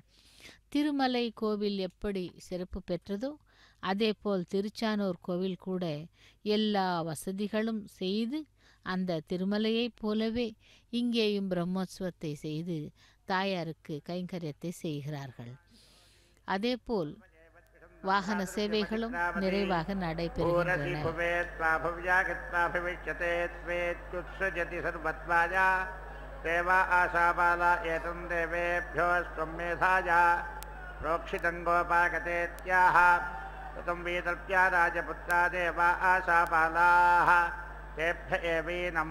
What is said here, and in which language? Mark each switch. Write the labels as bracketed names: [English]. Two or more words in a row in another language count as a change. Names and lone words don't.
[Tamil] திருமலை கோவில் எப்படி சிறப்பு பெற்றதோ அதேபோல் திருச்சானூர் கோவில் கூட எல்லா வசதிகளும் செய்து அந்த திருமலையைப் போலவே இங்கேயும் பிரம்மோற்சவத்தை செய்து தாயாருக்கு கைங்கரியத்தை செய்கிறார்கள். அதேபோல் வாகன சேவைகளும் நிறைவாக நடைபெறுகின்றன. [Sanskrit] देवा आशाबाला एतं देवेभ्यो स्वमेधाय प्रोक्षितं गोपागतेत्याह ततं वीतर्प्या राजपुत्रा देवा आशाबालाः तेभ्य एवैनं